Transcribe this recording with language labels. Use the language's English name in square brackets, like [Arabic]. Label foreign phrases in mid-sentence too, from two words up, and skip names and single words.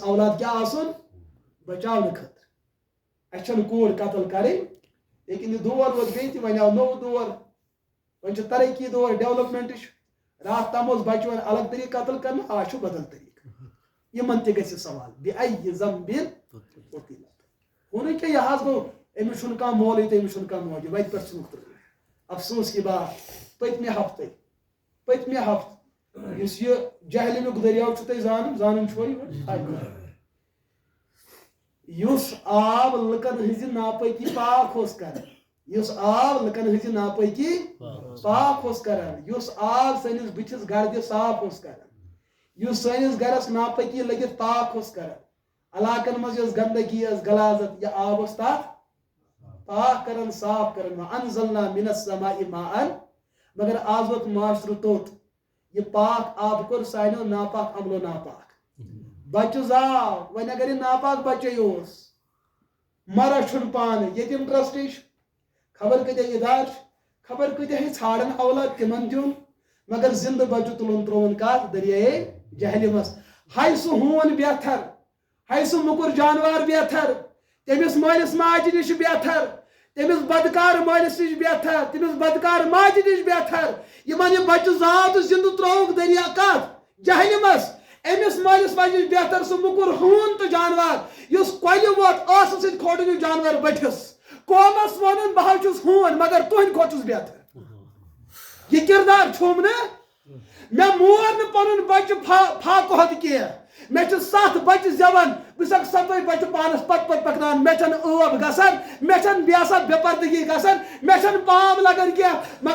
[Kashmiri] اولاد کیٛاہ آسُن بچاونہٕ خٲطرٕ اَسہِ چھنہٕ کوٗر قتل کرٕنۍ لیکن یہِ دور ووت بیٚیہِ تہِ وۄنۍ آو نوٚو دور وۄنۍ چھُ ترقی دور ڈیولپمنٹٕچ راتھ تام اوس بچہِ وۄنۍ الگ طریٖقہٕ قتل کرنہٕ آز چھُ بدل طریٖقہٕ یِمن تہِ گژھِ سوال [Arabic] بِأَيِّ ذنبٍ قُتِلَ [Kashmiri] ہُہ نہٕ کینٛہہ یہِ حظ گوٚو أمِس چھُنہٕ کانٛہہ مولٕے تہٕ أمِس چھُنہٕ کانٛہہ موجہِ وتہِ پٮ۪ٹھ ژھٕنُکھ ترٛٲوِتھ [Urdu] افسوس کی بات [Kashmiri] پٔتمہِ ہفتہٕ یُس یہِ جہلِمیُک دٔریاو چھُو تۄہہِ زانان چھُوا یُس آب لُکن ہٕنٛزِ ناپٲکی پاک اوس کران یُس آب لُکن ہٕنٛزِ ناپٲکی پاک اوس کران یُس آب سٲنِس بٕتھِس گردِ صاف اوس کران یُس سٲنِس گرس ناپٲکی لٔگِتھ پاک اوس کران علاقن منٛز یۄس گندگی ٲس غلازت یہِ آب اوس تتھ پاک کران صاف کران [Arabic] وَأَنزَلْنَا مِنَ السَّمَاءِ ماءً [Kashmiri] مگر آز ووت معاشرٕ توٚت یہِ پاک آب کوٚر سانیو ناپاک عملو ناپاک بچہِ زاو وۄنۍ اگر یہِ ناپاک بچے اوس مرا چھُنہٕ پانہٕ یتیٖم ٹرسٹٕے چھُ خبر کۭتیاہ ادارٕ چھِ خبر کۭتیاہ ہے ژھانڈان اولاد تِمن دیُن مگر زندٕ بچہِ تُلُن ترٛووُن کتھ دریایے جہلِمس ہاے سُہ ہوٗن بہتر ہے سہ مکر جانور بہتر تمس مالس ماجہ نش بہتر تمس بدکار مالس نش بہتر تمس بدکار ماجہ نش بہتر یمن یہ بچہ زات زندہ تروک دریا کت جہلمس امس مالس ماجہ نش بہتر سہ مکر ہون تو جانور اس کۄلہِ ووت ٲسس سۭتۍ کھوٹن یہِ جانور بٔٹھِس قومس ونن بہٕ حظ چھُس ہوٗن مگر تُہنٛدِ کھۄتہٕ چھُس بہتر یہ کردار چھُم نہٕ مےٚ مور نہٕ پنُن بچہ فاقہٕ کھۄتہٕ کینٛہہ مےٚ چھِ 7 بچہ زٮ۪وان بہٕ چھسکھ 7 بچہ پانس پتہٕ پکناوان مےٚ چھنہٕ ٲب گژھان مےٚ چھنہٕ بیٚیہِ آسان بے پردگی گژھان مےٚ چھنہٕ پام لگان کینٛہہ مگر